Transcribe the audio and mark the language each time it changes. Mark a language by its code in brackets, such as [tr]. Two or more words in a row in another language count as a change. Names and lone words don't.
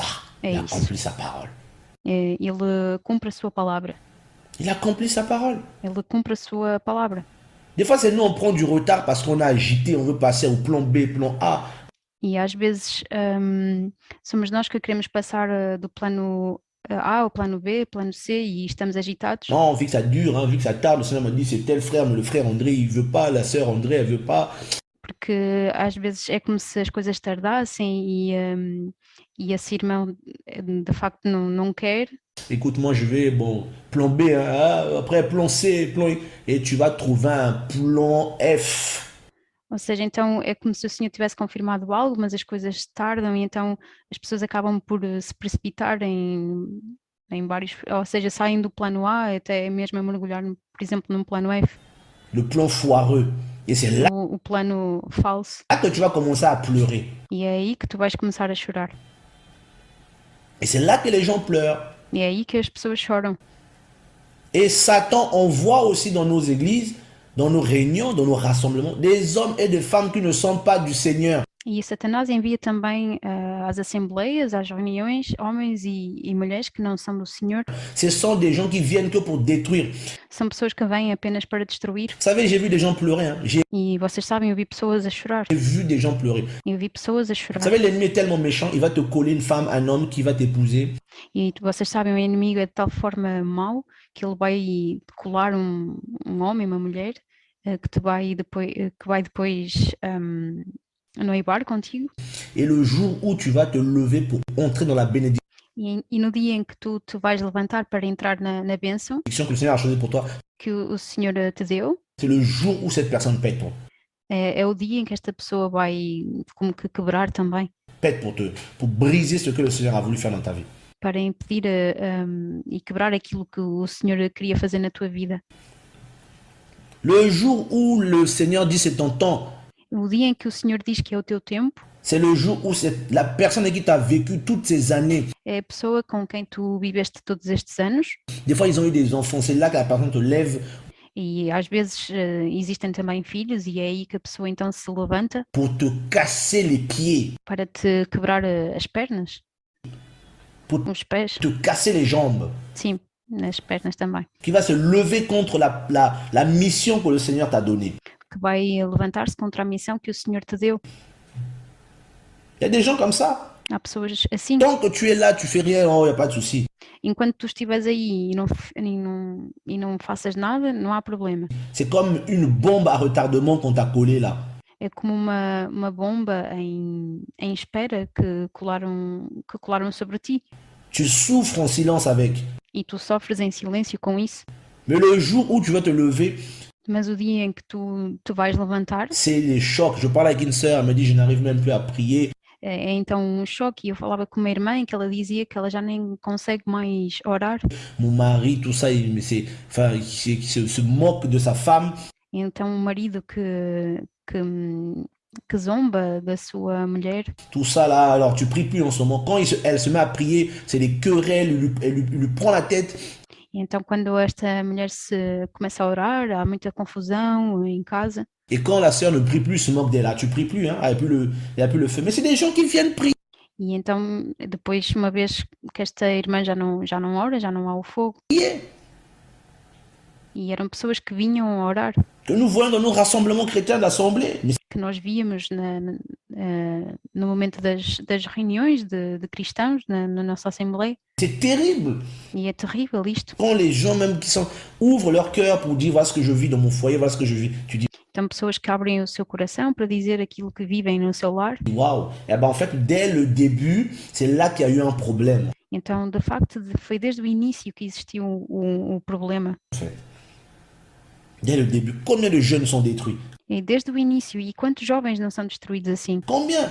[pt] É [fr] Il [pt] isso. [fr] accomplit sa parole. [pt] ele cumpre a sua palavra. [fr] Il accomplit sa parole. [pt] Ele cumpre a sua palavra. [fr] Des fois, c'est nous, on prend du retard parce qu'on a agité, on veut passer au plan B, plan A. [pt] E às vezes somos nós que queremos passar do plano A ao plano B, plano C, e estamos agitados. [fr] Non, vu que ça dure, hein, vu que ça tarde, le Seigneur m'a dit c'est tel frère, mais le frère André, il veut pas, la sœur André, elle veut pas. [pt] Porque às vezes é como se as coisas tardassem e esse irmão de facto não quer. [fr] Écoute, moi je vais, bon, plan B, hein, ah, après plan C, plan I, et tu vas trouver un plan F. [pt] Ou seja, então é como se o Senhor tivesse confirmado algo, mas as coisas tardam e então as pessoas acabam por se precipitar em vários, ou seja, saem do plano A até mesmo a mergulhar, por exemplo, num plano F, [fr] Le plan foireux. Et c'est là [pt] o plano falso. [fr] que tu vas commencer à pleurer. [pt] E é aí que tu vais começar a chorar. [fr] Et c'est là que les gens pleurent. [pt] E é aí que as pessoas choram. [fr] Et Satan envoie aussi dans nos églises, dans nos réunions, dans nos rassemblements, des hommes et des femmes qui ne sont pas du Seigneur. [pt] E Satanás envia também às assembleias, às reuniões, homens e mulheres que não são do Senhor. [fr] Ce sont des gens qui viennent que pour détruire. [pt] São pessoas que vêm apenas para destruir. [fr] Vous savez, j'ai vu des gens pleurer. Hein. J'ai [pt] E vocês sabem, eu vi pessoas a chorar. [fr] vu des gens pleurer. [pt] Eu vi pessoas a chorar. [fr] Vous savez, l'ennemi est tellement méchant, il va te coller une femme, un homme qui va t'épouser. [pt] E vocês sabem, o inimigo é de tal forma mau que ele vai colar um homem, uma mulher, que vai depois noivar contigo. [fr] Et le jour où tu vas te lever pour entrer dans la bénédiction [pt] E no dia em que tu te vais levantar para entrar na bênção [fr] que le Seigneur a choisi pour toi, [pt] que o Senhor te deu, [fr] c'est le jour où cette personne pète [pt] é o dia em que esta pessoa vai como que quebrar também, [fr] pour briser ce que le Seigneur a voulu faire dans ta vie. [pt] para impedir e quebrar aquilo que o Senhor queria fazer na tua vida. [fr] Le jour où le Seigneur dit c'est ton temps, [pt] O dia em que o Senhor diz que é o teu tempo, [fr] c'est le jour où la personne avec qui tu as vécu toutes ces années. [pt] é a pessoa com quem tu viveste todos estes anos. [fr] Des fois, ils ont eu des enfants. C'est là que la personne te lève [pt] E às vezes existem também filhos, e é aí que a pessoa então se levanta [fr] pour te casser les pieds, [pt] para te quebrar as pernas, [fr] pour [pt] os pés, [fr] te casser les jambes, [pt] sim, nas pernas também, [fr] qui va se lever contre la mission que le Seigneur t'a donnée. [pt] que vai levantar-se contra a missão que o Senhor te deu. [fr] Il y a des gens comme ça. [pt] Há pessoas assim. [fr] Tant que tu es là, tu fais rien, oh, il n'y a pas de souci. [pt] Enquanto tu estiveres aí e não faças nada, não há problema. [fr] C'est comme une bombe à retardement qu'on t'a collée là. [pt] É como uma bomba em espera que colaram sobre ti. [fr] Tu souffres en silence avec. [pt] E tu sofres em silêncio com isso. [fr] Mais le jour où tu vas te lever, [pt] Mas o dia em que tu vais levantar, [fr] c'est les chocs. Je parle avec une sœur, elle me dit je n'arrive même plus à prier. [pt] é então um choque. E eu falava com uma irmã que ela dizia que ela já nem consegue mais orar. [fr] Mon mari, tout ça, il se moque de sa femme. [pt] Então o marido que zomba da sua mulher. [fr] Tout ça là, alors tu pries plus en ce moment. Quand elle se met à prier, c'est des querelles, elle lui prend la tête. [pt] Então, quando esta mulher começa a orar, há muita confusão em casa. [fr] Et quand la sœur ne prie plus, se moque d'elle. Ah, tu pries plus, hein? Elle a plus le feu. Mais c'est des gens qui viennent prier. [pt] E então, depois, uma vez que esta irmã já não ora, já não há o fogo. E eram pessoas que vinham a orar. [fr] Que nous voyons dans nos rassemblements chrétiens d'assemblée. [pt] Que nós víamos no momento das reuniões de cristãos na nossa Assembleia. [fr] C'est terrible. [pt] E é terrível isto. [fr] Quand les gens même qui ouvrent leur cœur pour dire voilà ce que je vis dans mon foyer, voilà ce que je vis, tu dis [pt] então pessoas que abrem o seu coração para dizer aquilo que vivem no seu lar. [fr] Waouh. Eh ben en fait dès le début, c'est là qu'il y a eu un problème. [pt] Então de facto foi desde o início que existiu o problema. [fr] Dès le début, combien de jeunes sont détruits? [pt] E desde o início, e quantos jovens não são destruídos assim? [fr] Combien?